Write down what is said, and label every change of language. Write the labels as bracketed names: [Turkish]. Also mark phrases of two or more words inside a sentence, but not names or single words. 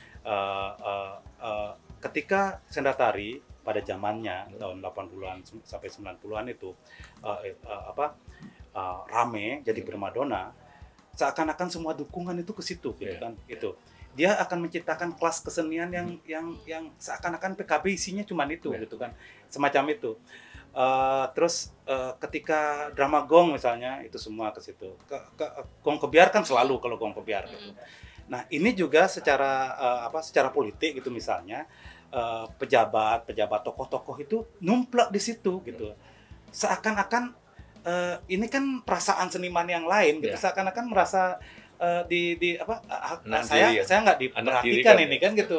[Indonesian] Ketika Sendratari pada zamannya tahun 80-an sampai 90-an itu rame jadi primadona, seakan-akan semua dukungan itu ke situ gitu kan. Itu dia akan menciptakan kelas kesenian yang seakan-akan PKB isinya cuma itu gitu kan, semacam itu. Terus ketika drama gong misalnya itu semua ke situ. Gong kebiar kan selalu kalau gong kebiar gitu. Nah, ini juga secara politik gitu misalnya, pejabat tokoh-tokoh itu numplak di situ gitu. Seakan-akan ini kan perasaan seniman yang lain gitu, seakan-akan merasa saya nggak diperhatikan ini kan gitu.